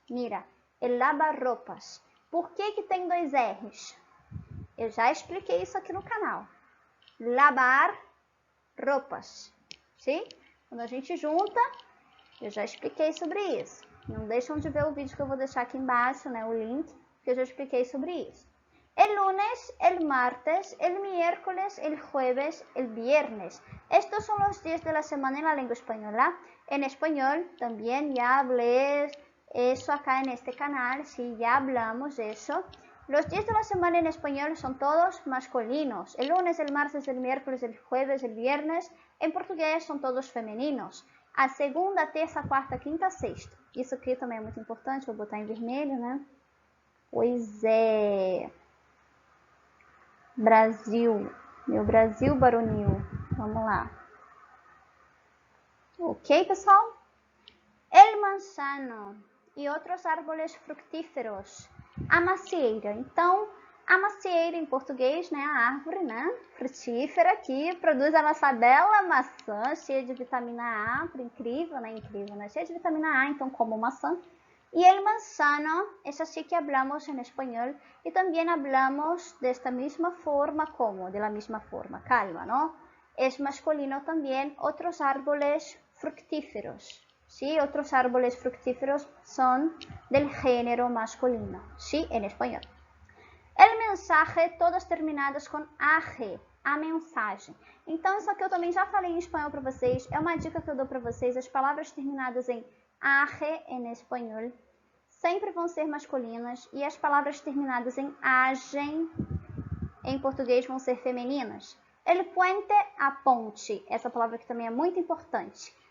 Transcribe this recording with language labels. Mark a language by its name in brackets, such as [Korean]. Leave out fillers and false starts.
[Portuguese] Mira, el lavar-roupas. Por que tem dois R's? Eu já expliquei isso aqui no canal. Lavar roupas, sim? Quando a gente junta, eu já expliquei sobre isso. Não deixam de ver o vídeo que eu vou deixar aqui embaixo, né, o link, que eu já expliquei sobre isso. [Spanish] El lunes, el martes, el miércoles, el jueves, el viernes. Estos son los días de la semana en la lengua española. En español también ya hablé eso acá en este canal, sí, ya hablamos de eso. Los días de la semana en español son todos masculinos. El lunes, el martes, el miércoles, el jueves, el viernes. [Portuguese] En português são todos femininos. A segunda, terça, quarta, quinta, sexta. Isso aqui também é muito importante, vou botar em vermelho, né? Pois é. Brasil. Meu Brasil baronil. Vamos lá. Ok, pessoal? El manzano e outros árboles fructíferos. A macieira. Então, a macieira em português, né, a árvore, né, frutífera que produz a nossa bela maçã, cheia de vitamina A, incrível, né, cheia de vitamina A, então como maçã. [Spanish] Y el manzano es así que hablamos en español y también hablamos de esta misma forma como, de la misma forma, calma, ¿no? Es masculino también otros árboles fructíferos, ¿sí? Otros árboles fructíferos son del género masculino, ¿sí? En español. [Portuguese] El mensaje, todas terminadas com AG, a mensagem. Então, isso aqui eu também já falei em espanhol para vocês. É uma dica que eu dou para vocês. As palavras terminadas em AG, em espanhol, sempre vão ser masculinas. E as palavras terminadas em AGEN, em português, vão ser femininas. El puente, a ponte. Essa palavra aqui também é muito importante.